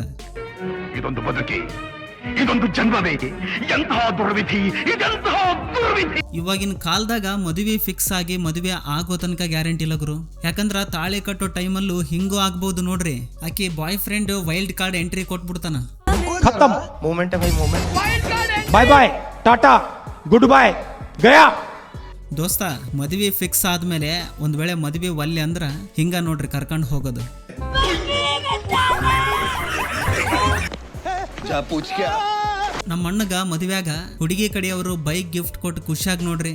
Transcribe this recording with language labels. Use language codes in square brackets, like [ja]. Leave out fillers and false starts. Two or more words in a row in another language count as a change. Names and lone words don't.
[kn] ಇದೊಂದು ಬದುಕಿ, ಇದೊಂದು ಜನ್ಮವೇ, ಎಂತಹ ದುರ್ವಿಧಿ, ಇದೆಂತಹ ದುರ್ವಿಧಿ. ಇವಾಗಿನ ಕಾಲದಾಗ ಮದುವೆ ಫಿಕ್ಸ್ ಆಗಿ ಮದುವೆ ಆಗೋ ತನಕ ಗ್ಯಾರಂಟಿ ಇಲ್ಲ ಗುರು. ಯಾಕಂದ್ರ ತಾಳಿ ಕಟ್ಟೋ ಟೈಮಲ್ಲೂ ಹಿಂಗೂ ಆಗ್ಬಹುದು ನೋಡ್ರಿ. ಆಕಿ [en] boy friend wild card entry [kn] ಕೊಟ್ಬಿಡ್ತಾನ. [hi] खत्म मोमेंट है भाई, मोमेंट. [en] bye bye tata good bye गया. [kn] ದೋಸ್ತ, ಮದುವೆ ಫಿಕ್ಸ್ ಆದ್ಮೇಲೆ ಒಂದ್ ವೇಳೆ ಮದುವೆ ಒಲ್ಲೆ ಅಂದ್ರ ಹಿಂಗ ನೋಡ್ರಿ ಕರ್ಕೊಂಡು ಹೋಗೋದು. ನಮ್ಮ ಅಣ್ಣಗ ಮದುವೆಯಾಗ ಹುಡುಗಿ ಕಡೆಯವರು [en] bike gift [kn] ಕೊಟ್ಟು ಖುಷಿಯಾಗಿ ನೋಡ್ರಿ.